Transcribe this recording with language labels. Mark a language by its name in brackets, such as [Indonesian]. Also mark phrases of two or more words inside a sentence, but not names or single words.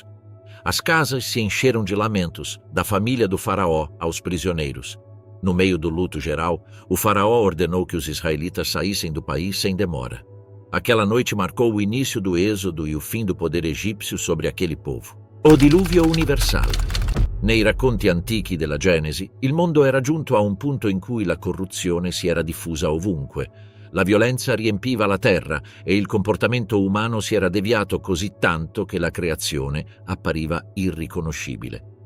[Portuguese] As casas se encheram de lamentos, da família do faraó aos prisioneiros. No meio do luto geral, o faraó ordenou que os israelitas saíssem do país sem demora. Aquela noite marcou o início do êxodo e o fim do poder egípcio sobre aquele povo. [Italian] O diluvio universale. Nei racconti antichi della Genesi, il mondo era giunto a un punto in cui la corruzione si era diffusa ovunque. La violenza riempiva la terra e il comportamento umano si era deviato così tanto che la creazione appariva irriconoscibile.